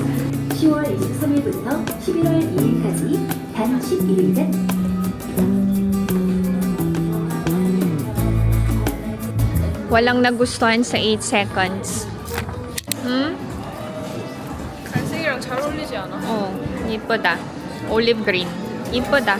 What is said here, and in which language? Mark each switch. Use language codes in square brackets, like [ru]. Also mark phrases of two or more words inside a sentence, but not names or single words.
[ko] 10월 23일부터 11월 2일까지 단 11일간 [tl] Walang nagustuhan sa 8 seconds. [ko] 갈색이랑 잘 어울리지 않아? 이쁘다. [en] Olive green. [ko] 이쁘다.